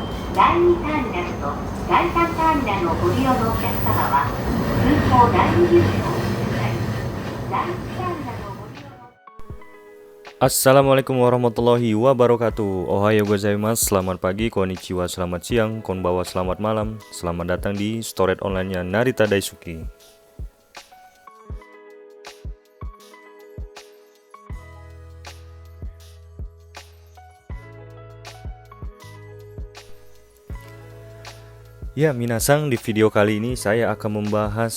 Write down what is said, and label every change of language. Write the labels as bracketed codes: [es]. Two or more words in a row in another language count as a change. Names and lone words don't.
[ja] 第2ターミナルと第3ターミナルをご利用のお客様は、空港第2入口をお進みください。第1ターミナルをご利用の [ar] السلام عليكم ورحمة الله وبركاته. [ja] おはようございます, [id] selamat pagi, konnichiwa, selamat siang, konbawa, selamat malam. Selamat datang di [en] storage online- [id] nya Narita Daisuki. Ya, minasang, di video kali ini saya akan membahas